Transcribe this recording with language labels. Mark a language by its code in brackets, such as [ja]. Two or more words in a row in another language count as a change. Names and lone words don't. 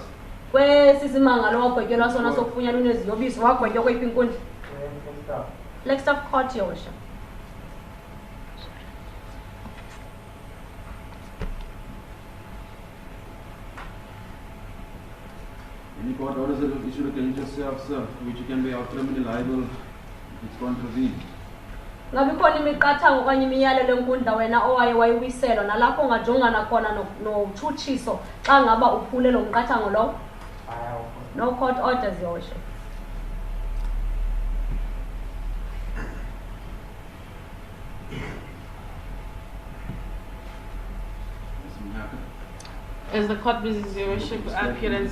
[xh] Kwesisimangalo wagwetyelwa sona sokufunyanwa uneziyobisi wagwetywa kweyiphi inkundla? [en] Flagstaff Court, Your Worship. Any court orders that were issued against yourself, sir, which you can be held criminally liable if it's contravened? [xh] Ngabe ikhona imiqathango okanye imiyalelo enkundla wena owaye wayiwiselwa nalapho ungajongana khona notshutshiso xa ngaba uphule lo mqathango lowo? [en] No court orders, Your Worship. Ms. Mnyaka, As the court pleases, Your Worship, Respect appearance